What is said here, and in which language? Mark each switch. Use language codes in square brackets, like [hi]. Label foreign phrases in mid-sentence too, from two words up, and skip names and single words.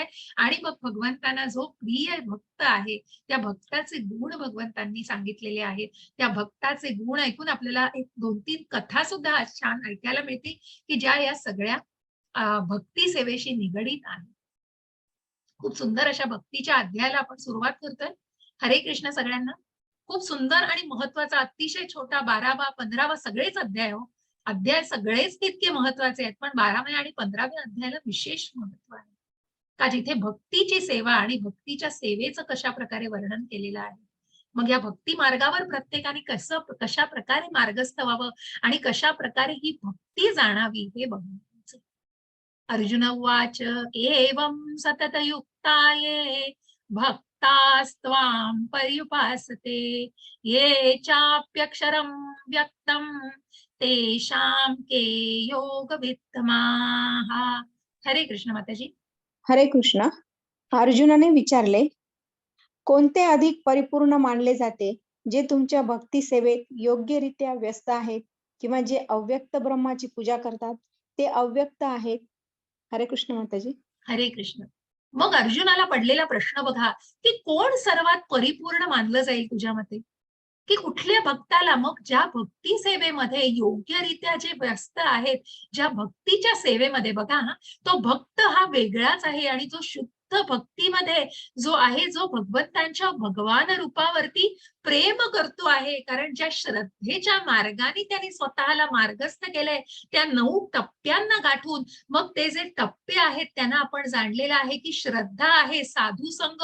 [mr] आणि मग भगवंतांना जो प्रिय भक्त आहे, त्या भक्ताचे गुण भगवंतांनी सांगितलेले आहेत. त्या भक्ताचे गुण ऐकून आपल्याला एक 2-3 कथा सुद्धा आज छान ऐकायला मिळतील, की ज्या या सगळ्या भक्ती सेवेशी निगडीत आहेत. खूप सुंदर अशा भक्तीच्या अध्यायाला आपण सुरुवात करतोय. हरे कृष्ण सगळ्यांना. खूप सुंदर आणि महत्वाचा, अतिशय छोटा 12वा 15वा सगळेच अध्याय हो. अध्याय सगळेच तितके महत्वाचे आहेत, पण 12व्या आणि 15व्या अध्यायाला विशेष महत्व आहे. का जिथे भक्तीची सेवा आणि भक्तीच्या सेवेचं कशा प्रकारे वर्णन केलेलं आहे. मग या भक्ती मार्गावर प्रत्येकाने कशा प्रकारे मार्गस्थ व्हावं आणि कशा प्रकारे ही भक्ती जाणावी हे बघू. [sa] अर्जुन उवाच एवं सततयुक्ताये भक्तास्त्वां पर्युपासते ये चाप्यक्षरं व्यक्तं तेषां के योगवित्तमाः. [mr] हरे कृष्ण माताजी. हरे कृष्ण. अर्जुनाने विचारले, कोणते अधिक परिपूर्ण मानले जाते, जे तुमच्या भक्ती सेवेत योग्यरित्या व्यस्त आहेत किंवा जे अव्यक्त ब्रह्माची पूजा करतात ते अव्यक्त आहेत? हरे कृष्ण माताजी. हरे कृष्ण. मग अर्जुनाला पडलेला प्रश्न बघा, की कोण सर्वात परिपूर्ण मानलं जाईल तुझ्या मते? की कुठल्या भक्ताला, मग ज्या भक्ती सेवेमध्ये योग्यरित्या जे व्यस्त आहेत, ज्या भक्तीच्या सेवेमध्ये बघा तो भक्त हा वेगळाच आहे आणि जो शुद्ध भक्तीमध्ये जो आहे, जो भगवंतांच्या भगवान रूपावरती प्रेम करतो आहे, कारण ज्या श्रद्धेच्या मार्गाने त्यांनी स्वतःला मार्गस्थ केलंय, त्या 9 टप्प्यांना गाठून मग ते जे टप्पे आहेत त्यांना आपण जाणलेलं आहे की श्रद्धा आहे, साधू संग.